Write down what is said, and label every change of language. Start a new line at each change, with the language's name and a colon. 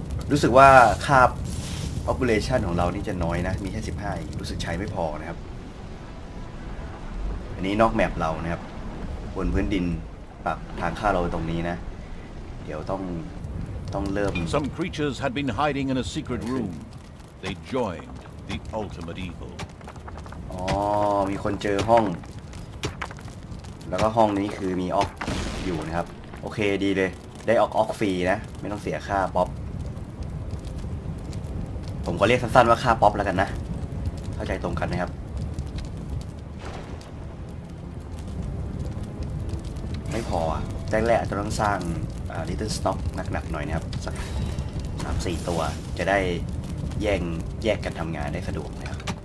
Thai: รู้สึกว่าค่า population ของเรานี่จะน้อยนะมีแค่15รู้สึกใช้ไม่พอนะครับอันนี้นอกแมปเรานะครับบนพื้นดินปักทางเข้าเราตรงนี้นะเดี๋ยวต้องเริ่ม
English: Some creatures had been hiding in a secret room. They joined the ultimate evil.
Thai: อ๋อมีคนเจอห้องแล้วก็ห้องนี้คือมีออกอยู่นะครับโอเคดีเลยได้ออกฟรีนะไม่ต้องเสียค่าป๊อปผมก็เรียกสั้นๆว่าค่าป๊อปแล้วกันนะเข้าใจตรงกันนะครับไม่พอแรกๆจะต้องสร้าง Little Stock หนักๆหน่อยนะครับสัก 3-4 ตัวจะได้แยกกันทำงานได้สะดวกนะครับ